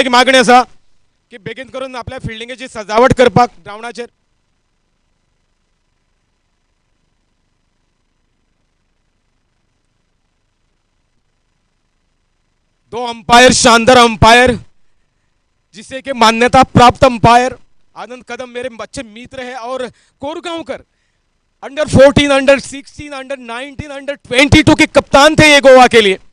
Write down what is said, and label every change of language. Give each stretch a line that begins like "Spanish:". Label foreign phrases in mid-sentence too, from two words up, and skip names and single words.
Konkani: एक मागणी असा की बेगीन करून आपल्या फिल्डिंगेची सजावट करपाक ग्राउंडाचेर.
Hindi: दो अंपायर शानदार अंपायर जिसे कि मान्यता प्राप्त अंपायर आनंद कदम मेरे अच्छे मित्र है और कोरगांवकर अंडर 14 अंडर 16 अंडर 19 अंडर 22 के कप्तान थे ये गोवा के लिए.